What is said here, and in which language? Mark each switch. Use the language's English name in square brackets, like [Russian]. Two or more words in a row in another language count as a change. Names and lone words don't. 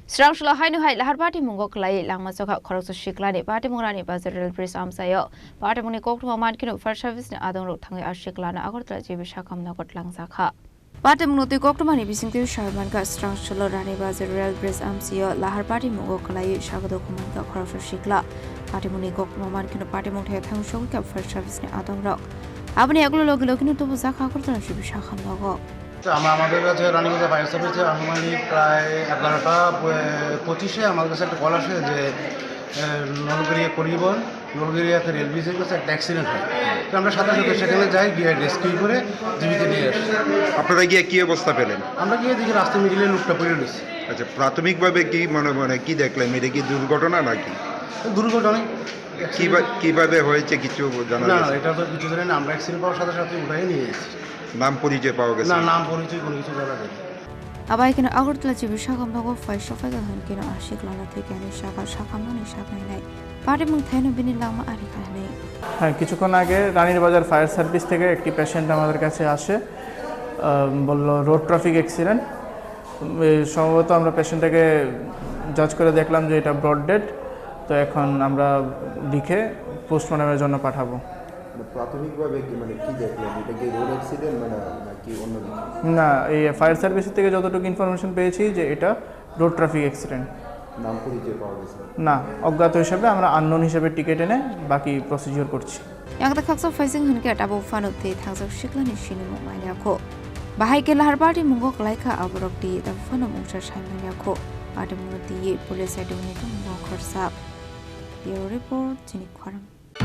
[Kok Borok] Srangsalo Haino Laharpatimwngo Kwlaiwi Langma Khoroksa Sikla Patimwng Ranirbazar Amchaio Patimwng Koktwma Mankheno Fire Service Adongrok Thangwi Sikla Agartala Sakham Nogo Twlangjakha Patimwng Koktwma Bisingtiu Sharmanka Srangsalo Ranirbazar Amchaio Laharpatimwngo Kwlaiwi Khoroksa Sikla Patimwng Koktwma Mankheno Patimwng Thangwi Fire Service Adongrok Abani Agulogino to Zakha Agartala Sakham Nogo [Bangla] আমাদের কাছে রানিবাজার ফায়ার সার্ভিসে আনুমানিক প্রায় 11টা 25-এ আমাদের কাছে একটা কল আসে যে নলগড়িয়া পরিবহন নলগড়িয়াতে রেল ব্রিজের কাছে একটা অ্যাক্সিডেন্ট হয়। তো আমরা সাথে সাথে সেখানে যাই, গিয়ে রেস্কিউ করে জীবিত নিয়ে আসি। আপনারা গিয়ে কী অবস্থা পেলেন? আমরা গিয়ে দেখি রাস্তায় মিডিলে লোকটা পড়ে রয়েছে। আচ্ছা, প্রাথমিকভাবে কি মনে কি দেখলেন? এটা কি দুর্ঘটনা নাকি? দুর্ঘটনাই। কিভাবে হয়েছে কিছু জানা না, এটা তো কিছু জানি না। আমরা অ্যাক্সিডেন্ট পাওয়ার সাথে সাথে উঠাই নিয়ে এসেছি। নাম পরিচয় পাওয়া গেছে? না, নাম পরিচয় কোনো কিছু জানা যায়নি। [Kok Borok] Abaikena Agartala Sakham Nogo Fire Service Haino Sikla থেকে Sakham নাই Patimwng Haino Bini Langma Arikha নেই। [Bangla] হ্যাঁ, কিছুক্ষণ আগে রানিরবাজার ফায়ার সার্ভিস থেকে একটি পেশেন্ট আমাদের কাছে আসে, বলল [English] road traffic accident. [Bangla] সম্ভবত আমরা পেশেন্টটাকে জাজ করে দেখলাম যে এটা [English] brought dead. [Bangla] তো এখন আমরা লিখে পোস্টমর্টমের জন্য পাঠাবো। প্রাথমিকভাবে কি দেখলেন? এটা কি [English] road accident [Bangla] নাকি অন্য কিছু? না, এই ফায়ার সার্ভিস থেকে যতটুকু ইনফরমেশন পেয়েছি যে এটা [English] road traffic accident. [Bangla] নাম পরিচয় পাওয়া গেছে? না, অজ্ঞাত হিসেবে আমরা আননোন হিসেবে টিকিট এনে বাকি প্রসিডিওর করছি। [Kok Borok] Yang khaksa faising hunke tabu fanutte thangsak Sikla ni Chini manyakho Bahaike Laharpatimwngo Kwlaiwi Agartala di the fanu mungsa manyakho Patimwng di police Adongrok Khoroksa Sikla report Chini Khorang